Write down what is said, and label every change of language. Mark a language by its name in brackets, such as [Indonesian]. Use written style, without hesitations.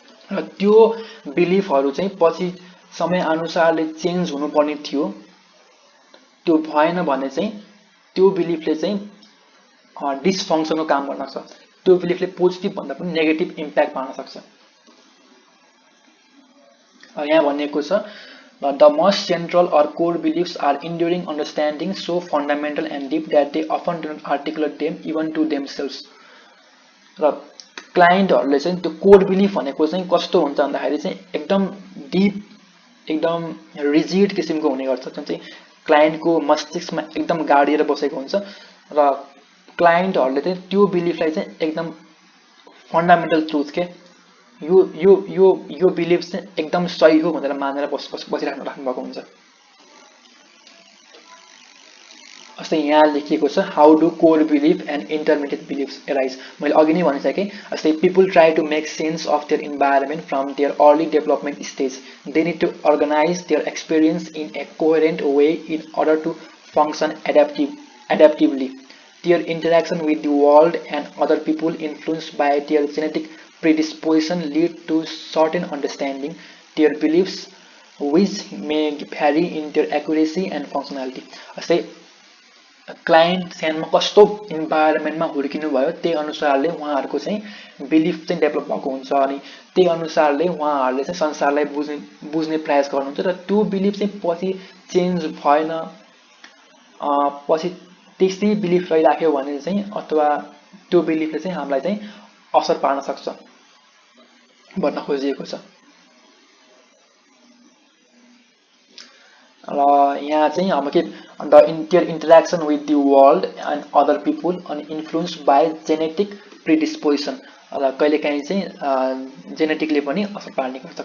[Nepali] र त्यो बिलिफहरू चाहिँ पछि समयअनुसारले चेन्ज हुनुपर्ने थियो, त्यो भएन भने चाहिँ त्यो बिलिफले चाहिँ डिसफङ्क्सनको काम गर्न सक्छ। त्यो बिलिफले पोजिटिभ भन्दा पनि नेगेटिभ इम्प्याक्ट पार्न सक्छ। यहाँ भनिएको छ [English] the most central or core beliefs are enduring understanding so fundamental and deep that they often do not articulate them even to themselves। [Nepali] र क्लाइन्टहरूले चाहिँ त्यो कोर बिलिफ भनेको चाहिँ कस्तो हुन्छ भन्दाखेरि चाहिँ एकदम डिप, एकदम रिजिड किसिमको हुने गर्छ, जुन चाहिँ क्लाइन्टको मस्तिष्कमा एकदम गाडिएर बसेको हुन्छ। र क्लाइन्टहरूले चाहिँ त्यो बिलिफलाई चाहिँ एकदम फन्डामेन्टल ट्रुथ के यो यो यो यो बिलिफ चाहिँ एकदम सही हो भनेर मानेर बसिराख्नु भएको हुन्छ। जस्तै यहाँ लेखिएको छ [English] How do core belief and intermediate beliefs arise. [Nepali] मैले अघि नै भनिसकेँ, जस्तै [English] People try to make sense of their environment from their early development stage. They need to organise their experience in a coherent way in order to function adaptively. Their interaction with the world and other people influenced by their genetic predisposition lead to certain understanding their beliefs which may vary in their accuracy and functionality। [Nepali] जस्तै client सानोमा कस्तो इन्भाइरोमेन्टमा हुर्किनु भयो त्यही अनुसारले उहाँहरूको चाहिँ belief चाहिँ develop भएको हुन्छ, अनि त्यही अनुसारले उहाँहरूले चाहिँ संसारलाई बुझ्ने प्रयास गर्नुहुन्छ। र त्यो बिलिफ चाहिँ पछि चेन्ज भएन, पछि त्यस्तै बिलिफ रहिराख्यो भने चाहिँ अथवा त्यो बिलिफले चाहिँ हामीलाई चाहिँ असर पार्न सक्छ भन्न खोजिएको छ। र यहाँ चाहिँ अब के [English] their interaction with the world and other people and influenced by genetic predisposition। [Nepali] र कहिलेकाहीँ चाहिँ जेनेटिकले पनि असर पार्ने गर्छ।